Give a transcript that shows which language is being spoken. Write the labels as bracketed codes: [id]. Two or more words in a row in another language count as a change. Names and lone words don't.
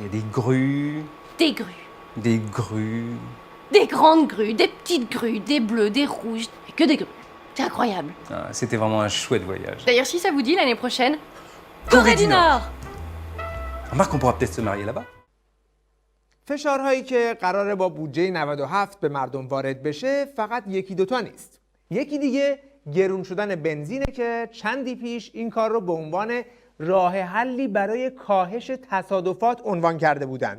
[fr] Il y a des grues, Des grues. des grues. Des grandes grues, des petites grues, des bleues, des rouges, et que des grues. C'est incroyable. Ah, c'était vraiment un chouette voyage. D'ailleurs, si ça vous dit, l'année prochaine, Corée du Nord. Remarque qu'on pourra peut-être se marier là-bas. [fa] فشارهایی که قراره با بودجه 97 به مردم وارد بشه فقط یکی دوتا نیست. یکی دیگه گرون شدن بنزینه که چندی پیش این کار رو به عنوان راه حلی برای کاهش تصادفات عنوان کرده بودند.